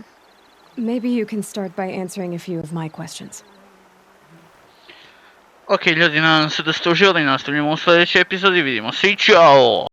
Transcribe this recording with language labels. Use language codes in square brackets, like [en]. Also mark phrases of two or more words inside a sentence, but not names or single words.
[en] Maybe you can start by answering a few of my questions. [hr] Ok ljudi, nadam se da ste uživali, nastavljamo u sljedećoj epizodi, vidimo se I čao!